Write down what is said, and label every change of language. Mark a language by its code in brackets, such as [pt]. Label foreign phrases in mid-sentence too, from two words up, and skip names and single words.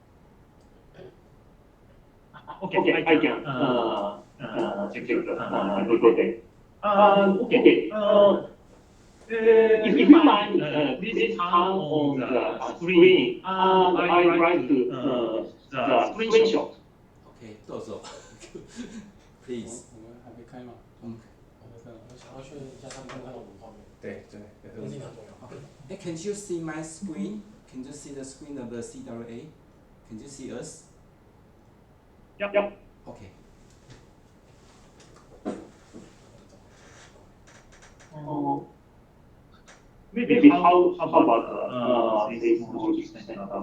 [en] Okay, I can check the recording. Okay. If you mind, please turn on the screen. I'd like to the screenshot. Okay, どうぞ。Please. [zh] 我们还没开吗？我想要确认一下他们看不看到我们画面，对，这个很重要。 [en] Hey, can you see my screen? Can you see the screen of the CWA? Can you see us? Yep. Okay. Maybe how about seismology center?